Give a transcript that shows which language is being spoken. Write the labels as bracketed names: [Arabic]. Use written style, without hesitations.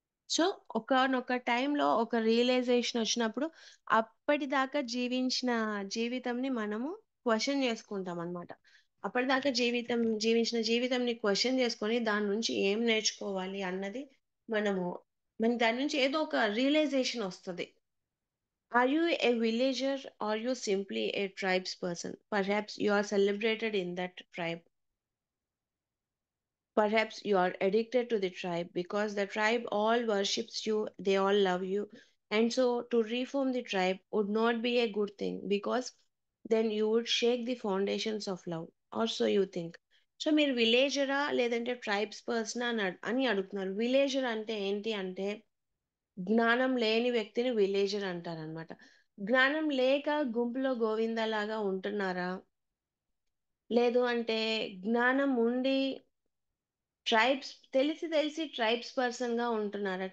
[Telugu] So, ఒకానొక టైంలో ఒక రియలైజేషనొచ్చినప్పుడు, అప్పటిదాకా జీవించిన జీవితంని మనము క్వెషన్ జేసుకుంటామనమాట. అప్పటిదాకా జీవించిన జీవితంని క్వెషన్ జేసుకొని, దాని నుంచి ఏం నేర్చుకోవాలి అన్నది మనము దాని నుంచి ఏదో ఒక రియలైజేషనొస్తది. [English] Are you a villager or you simply a tribes person? Perhaps you are celebrated in that tribe. Perhaps you are addicted to the tribe because the tribe all worships you, they all love you. And so to reform the tribe would not be a good thing because then you would shake the foundations of love. Or so you think. [Telugu] So మీరు విలేజరా లేదంటే tribes person అని అడుగుతున్నారు. Villager అంటే ఏంటి అంటే జ్ఞానం లేని వ్యక్తిని విలేజర్ అంటారనమాట. జ్ఞానం లేక గుంపులో గోవిందలాగా ఉంటున్నారా? లేదు అంటే జ్ఞానం ఉండి ట్రైబ్స్ తెలిసి తెలిసి ట్రైబ్స్ పర్సన్‌గా ఉంటున్నారా?